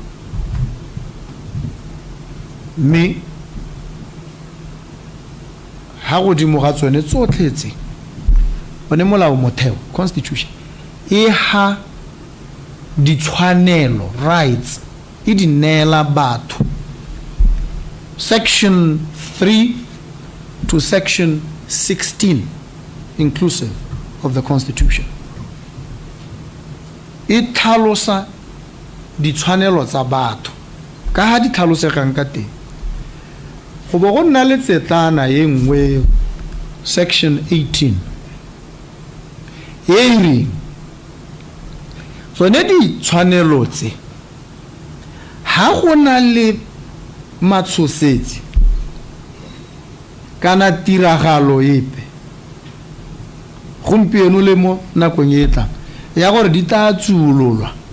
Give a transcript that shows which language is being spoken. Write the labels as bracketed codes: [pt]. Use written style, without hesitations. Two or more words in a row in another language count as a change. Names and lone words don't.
[tn] Me ha go di mo ga tsone tsotletse one molao motheo constitution e ha ditshwanelo rights e di neela batho. [en] Section 3 to section 16 inclusive of the constitution [tn] e tlhalosa ditshwanelo tsa batho ka ha di tlhalosegang ka teng go bo go nna le tsetlana ye nngwe section 18 e re tsone di tshwanelo tse ha go na le matshosetsi kana tiragalo epe gompieno le mo nakong e tla ya gore di tla tsulolwa